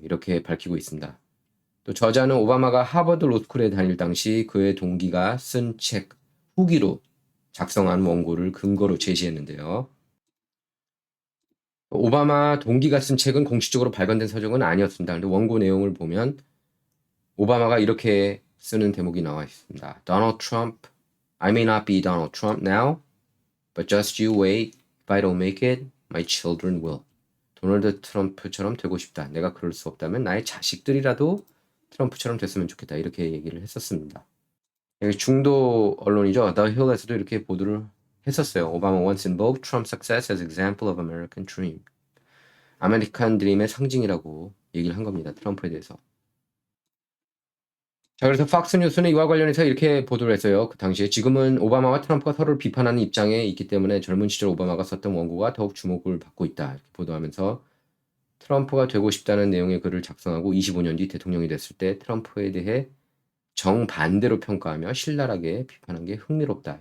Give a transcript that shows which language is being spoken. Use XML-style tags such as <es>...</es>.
<ko>이렇게 밝히고 있습니다. 또 저자는 오바마가 하버드 로스쿨에 다닐 당시 그의 동기가 쓴 책 후기로 작성한 원고를 근거로 제시했는데요. 오바마 동기가 쓴 책은 공식적으로 발간된 서적은 아니었습니다. 근데 원고 내용을 보면 오바마가 이렇게 쓰는 대목이 나와 있습니다.</ko> <en>Donald Trump, I may not be Donald Trump now, but just you wait. If I don't make it, my children will.</en> <ko>도널드 트럼프처럼 되고 싶다. 내가 그럴 수 없다면 나의 자식들이라도 트럼프처럼 됐으면 좋겠다. 이렇게 얘기를 했었습니다. 중도 언론이죠. The Hill에서도 이렇게 보도를 했었어요.</ko> <en>오바마 once invoked Trump's success as example of American dream.</en> <ko>아메리칸 드림의 상징이라고 얘기를 한 겁니다. 트럼프에 대해서. 자, 그래서 팍스뉴스는 이와 관련해서 이렇게 보도를 했어요. 그 당시에 지금은 오바마와 트럼프가 서로를 비판하는 입장에 있기 때문에 젊은 시절 오바마가 썼던 원고가 더욱 주목을 받고 있다. 이렇게 보도하면서 트럼프가 되고 싶다는 내용의 글을 작성하고 25년 뒤 대통령이 됐을 때 트럼프에 대해 정반대로 평가하며 신랄하게 비판한 게 흥미롭다.</ko>